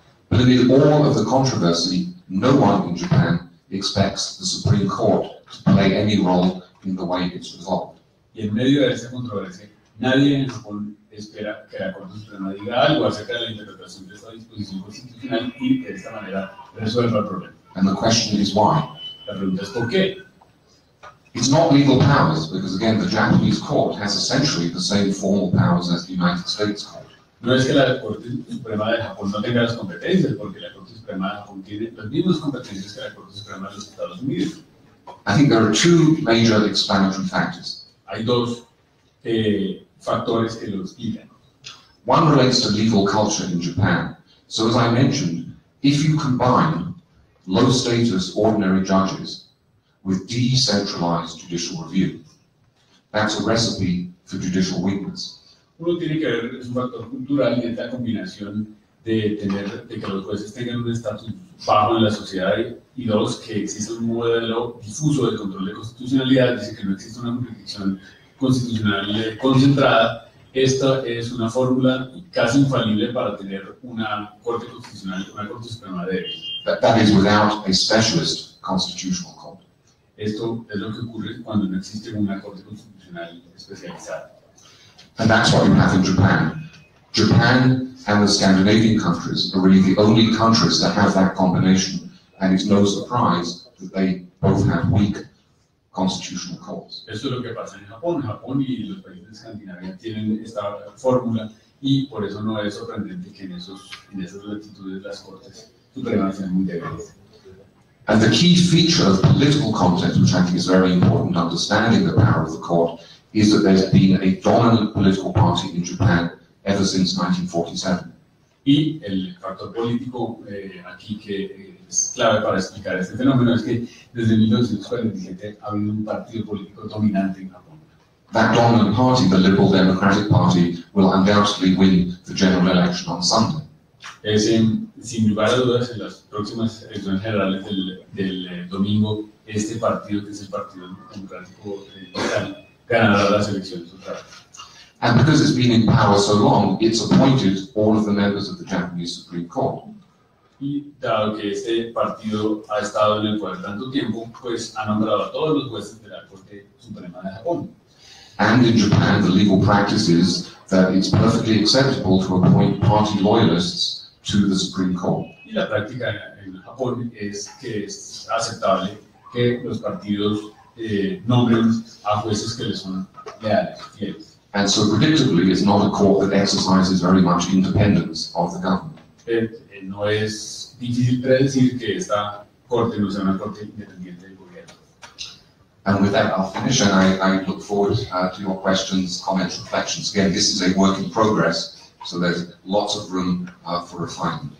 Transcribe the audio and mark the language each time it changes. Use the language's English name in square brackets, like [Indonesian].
[English] But amid all of the controversy, no one in Japan expects the Supreme Court to play any role in the way it's resolved. [Spanish] Y en medio de esta controversia, nadie en Japón espera que la Corte Suprema diga algo acerca de la interpretación de esta disposición constitucional y de esta manera resuelva el problema. [English] And the question is why? [Spanish] La pregunta es ¿por qué? [English] It's not legal powers, because again, the Japanese court has essentially the same formal powers as the United States court. [Spanish] No es que la Corte Suprema de Japón no tenga las competencias, porque la Corte Suprema de Japón tiene las mismas competencias que la Corte Suprema de los Estados Unidos. [English] I think there are two major explanatory factors. [Spanish] Hay dos factores que lo explican. [English] One relates to legal culture in Japan. So as I mentioned, if you combine low-status ordinary judges with decentralized judicial review, that's a recipe for judicial weakness. [Spanish] Uno tiene que ver, es un factor cultural y esta combinación de que los jueces tengan un estatus bajo en la sociedad y dos, que existe un modelo difuso de control de constitucionalidad, es decir, que no existe una jurisdicción constitucional concentrada. Esta es una fórmula casi infalible para tener una Corte Constitucional, una Corte Suprema débil. [English] That is without a specialist constitutional court. [Spanish] Esto es lo que ocurre cuando no existe una Corte Constitucional especializada. [English] And that's what you have in Japan. Japan and the Scandinavian countries are really the only countries that have that combination, and it's no surprise that they both have weak constitutional courts. [Spanish] Esto es lo que pasa en Japón. Japón y los países de Escandinavia tienen esta fórmula y por eso no es sorprendente que en esas latitudes las Cortes Supremas sean muy débiles. [English] And the key feature of political context, which I think is very important, understanding the power of the court, is that there's been a dominant political party in Japan ever since 1947. [Spanish] Y el factor político aquí que es clave para explicar este fenómeno es que desde 1947 ha habido un partido político dominante en Japón. [English] That dominant party, the Liberal Democratic Party, will undoubtedly win the general election on Sunday. [Spanish] Sin lugar a dudas, en las próximas elecciones generales del domingo, este partido, que es el Partido Democrático Local, ganará las elecciones otra vez. [English] And because it's been in power so long, it's appointed all of the members of the Japanese Supreme Court. [Spanish] Y dado que este partido ha estado en el poder tanto tiempo, pues ha nombrado a todos los jueces de la Corte Suprema de Japón. [English] And in Japan, the legal practice is that it's perfectly acceptable to appoint party loyalists to the Supreme Court. [Spanish] Y la práctica en Japón es que es aceptable que los partidos nombren a jueces que les son leales, fieles. [English] And so predictably, it's not a court that exercises very much independence of the government. [Spanish] No es difícil predecir que esta corte no sea una corte independiente del gobierno. [English] And with that, I'll finish, and I look forward to your questions, comments, reflections. Again, this is a work in progress, so there's lots of room for refinement.